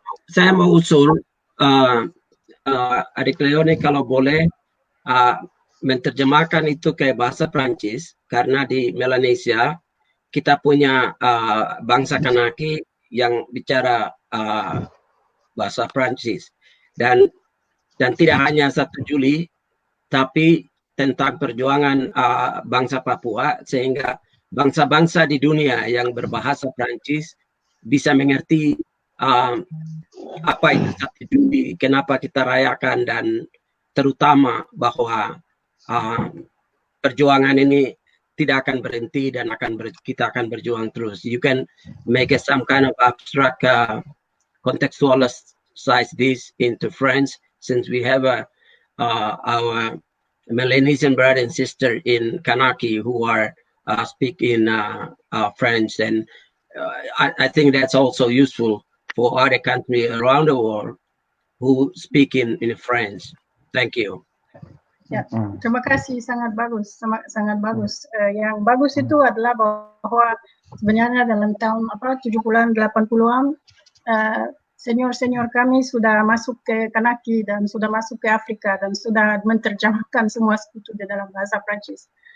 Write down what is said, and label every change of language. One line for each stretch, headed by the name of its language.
Indonesian: Saya mau usul Adik Leone kalau boleh menerjemahkan itu ke bahasa Prancis, karena di Melanesia kita punya bangsa Kanaki yang bicara bahasa Prancis, dan tidak hanya 1 Juli tapi tentang perjuangan bangsa Papua, sehingga bangsa-bangsa di dunia yang berbahasa Prancis bisa mengerti apa itu 1 Juli, kenapa kita rayakan, dan terutama bahwa perjuangan ini tidak akan berhenti dan kita akan berjuang terus.
English: You can make some kind of abstract contextualize this into French, since we have our Melanesian brother and sister in Kanaki who are speaking French, and I think that's also useful for other countries around the world who speak in French. Thank you.
Indonesian: Ya, terima kasih, sangat bagus, sangat bagus. Yang bagus itu adalah bahwa sebenarnya dalam tahun 70-an, 80-an, senior-senior kami sudah masuk ke Kanaki dan sudah masuk ke Afrika dan sudah menerjemahkan semua itu di dalam bahasa Prancis.